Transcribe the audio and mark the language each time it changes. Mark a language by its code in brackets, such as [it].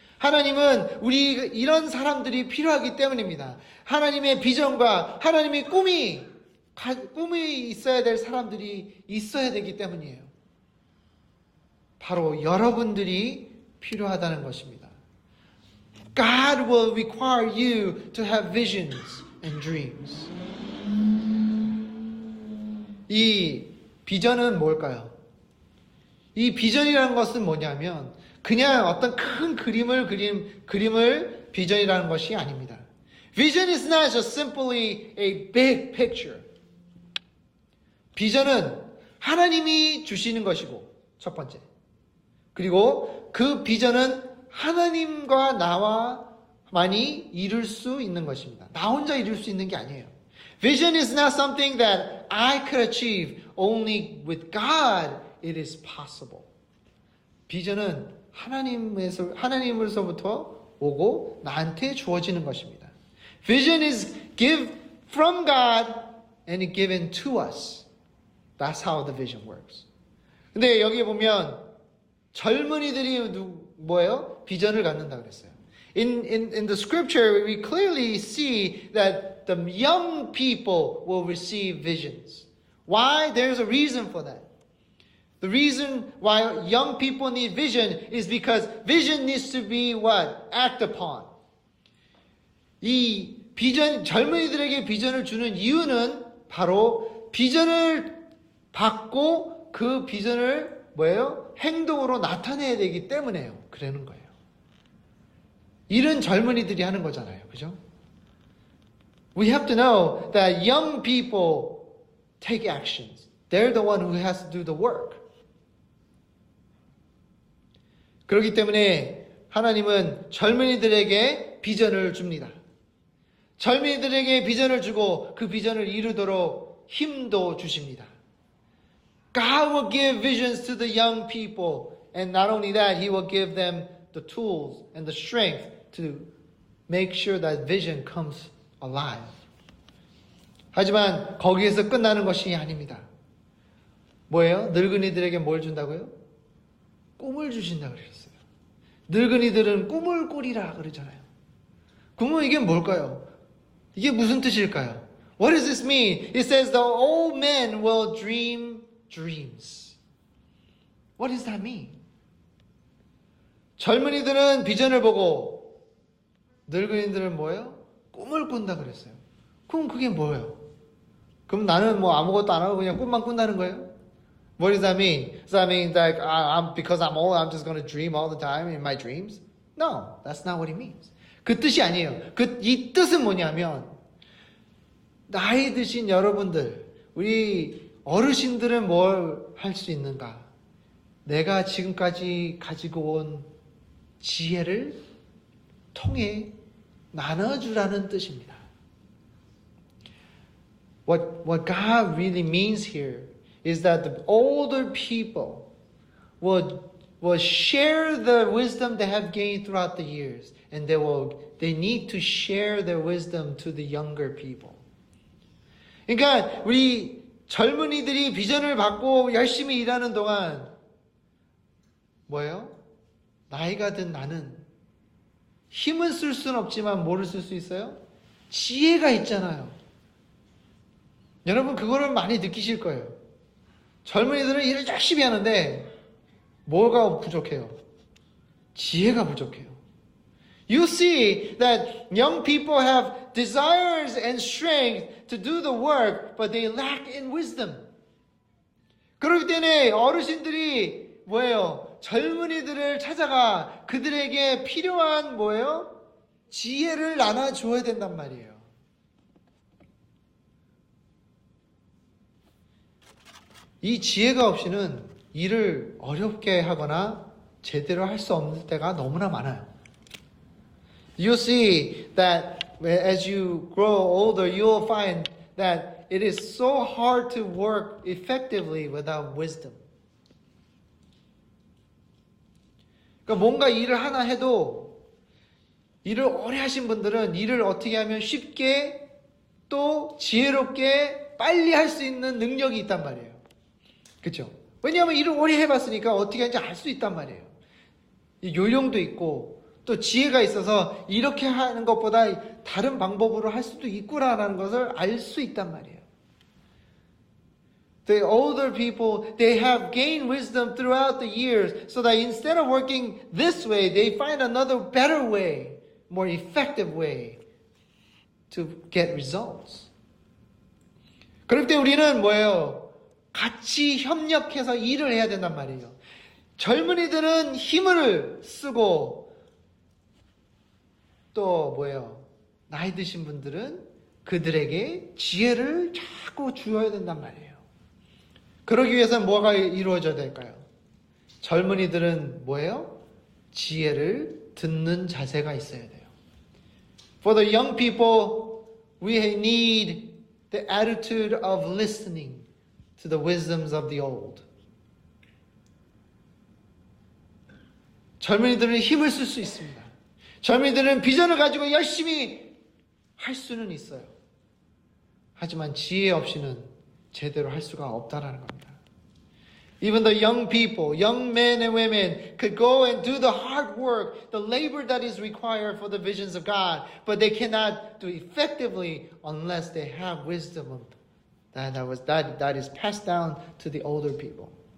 [ko] 하나님은 이런 사람들이 필요하기 때문입니다. 하나님의 비전과 하나님의 꿈이 있어야 될 사람들이 있어야 되기 때문이에요. 바로 여러분들이 필요하다는 것입니다. [en] God will require you to have visions and dreams. [ko] 이 비전은 뭘까요? 이 비전이라는 것은 뭐냐면 그냥 어떤 큰 그림을 비전이라는 것이 아닙니다. [en] Vision is not just simply a big picture. [ko] 비전은 하나님이 주시는 것이고 첫 번째. 그리고 그 비전은 하나님과 나와만이 이룰 수 있는 것입니다. 나 혼자 이룰 수 있는 게 아니에요. [en] Vision is not something that I could achieve. Only with God it is possible. [ko] 비전은 하나님으로부터 오고 나한테 주어지는 것입니다. [en] Vision is given from God and it's given to us. That's how the vision works. [ko] 근데 여기 보면 젊은이들이 뭐예요? 비전을 갖는다 그랬어요. [en] In the scripture, we clearly see that the young people will receive visions. Why? There's a reason for that. The reason why young people need vision is because vision needs to be what? Act upon. [ko] 이 젊은이들에게 비전을 주는 이유는 바로 비전을 받고 그 비전을 뭐예요? 행동으로 나타내야 되기 때문에요. 그러는 거예요. 일은 젊은이들이 하는 거잖아요. 그죠? [en] We have to know that young people take actions. They're the one who has to do the work. [ko] 그렇기 때문에 하나님은 젊은이들에게 비전을 줍니다. 젊은이들에게 비전을 주고 그 비전을 이루도록 힘도 주십니다. [en] God will give visions to the young people, and not only that, He will give them the tools and the strength to make sure that vision comes alive. [ko] 하지만 거기에서 끝나는 것이 아닙니다. 뭐예요? 늙은이들에게 뭘 준다고요? 꿈을 주신다고 그러셨어요. 늙은이들은 꿈을 꾸리라 그러잖아요. 그러면 이게 뭘까요? 이게 무슨 뜻일까요? [en] What does this mean? It says the old men will dream dreams. What does that mean? [ko] 젊은이들은 비전을 보고 늙은이들은 뭐예요? 꿈을 꾼다 그랬어요. 그럼 그게 뭐예요? 그럼 나는 뭐 아무것도 안 하고 그냥 꿈만 꾼다는 거예요? [en] What does that mean? Does that mean that because I'm old, I'm just going to dream all the time in my dreams? No, that's not what it means. [ko] 그 뜻이 아니에요. 이 뜻은 뭐냐면 나이 드신 여러분들, 우리 어르신들은 뭘 할 수 있는가? 내가 지금까지 가지고 온 지혜를 통해 나눠주라는 뜻입니다. [en] What God really means here is that the older people will share the wisdom they have gained throughout the years, and they need to share their wisdom to the younger people. [ko] 그러니까 우리 젊은이들이 비전을 받고 열심히 일하는 동안 뭐예요? 나이가 든 나는 힘은 쓸 수는 없지만 뭐를 쓸 수 있어요? 지혜가 있잖아요. 여러분 그거를 많이 느끼실 거예요. 젊은이들은 일을 열심히 하는데 뭐가 부족해요? 지혜가 부족해요. [en] You see that young people have desires and strength to do the work, but they lack in wisdom. [ko] 그렇기 때문에 어르신들이 뭐예요? 젊은이들을 찾아가 그들에게 필요한 뭐예요? 지혜를 나눠줘야 된단 말이에요. 이 지혜가 없이는 일을 어렵게 하거나 제대로 할 수 없는 때가 너무나 많아요. [en] You see that as you grow older, you'll find that it is so hard to work effectively without wisdom. [ko] 그러니까 뭔가 일을 하나 해도 일을 오래 하신 분들은 일을 어떻게 하면 쉽게 또 지혜롭게 빨리 할 수 있는 능력이 있단 말이에요. 그렇죠? 왜냐하면 일을 오래 해봤으니까 어떻게 하는지 알 수 있단 말이에요. 요령도 있고 또 지혜가 있어서 이렇게 하는 것보다 다른 방법으로 할 수도 있구나라는 것을 알 수 있단 말이에요. [en] The older people, they have gained wisdom throughout the years so that instead of working this way, they find another better way, more effective way to get results. [ko] 그럴 때 우리는 뭐예요? 같이 협력해서 일을 해야 된단 말이에요. 젊은이들은 힘을 쓰고 또 뭐예요? 나이 드신 분들은 그들에게 지혜를 자꾸 주어야 된단 말이에요. 그러기 위해서는 뭐가 이루어져야 될까요? 젊은이들은 뭐예요? 지혜를 듣는 자세가 있어야 돼요. [en] For the young people, we need the attitude of listening to the wisdoms of the old. [ko] 젊은이들은 힘을 쓸 수 있습니다. 젊은이들은 비전을 가지고 열심히 할 수는 있어요. 하지만 지혜 없이는 제대로 할 수가 없다라는 겁니다. [en] Even the young people, young men and women could go and do the hard work, the labor that is required for the visions of God, but they cannot do effectively unless they have wisdom that is passed down to the older people.